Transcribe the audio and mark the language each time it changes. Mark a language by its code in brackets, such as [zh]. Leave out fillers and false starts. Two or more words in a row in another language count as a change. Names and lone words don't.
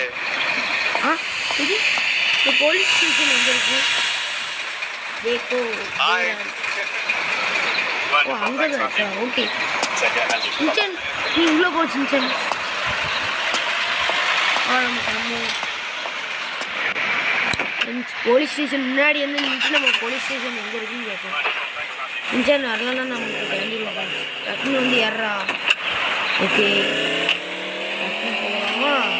[hi] हाँ तो [en] police station [hi] अंदर को देखो वो अंदर रहता है। [ta] ओके चिंचन நீ உள்ள போ சின்சன். [en] police station [ta] முன்னாடி வந்து நின்று நம்ம [en] police station [ta] எங்கே இருக்குன்னு கேட்போம். சின்சன் வரலன்னா நமக்கு கிளம்பிடுவோம். டக்குன்னு வந்து ஏறா. ஓகே டக்குன்னு போகலாமா?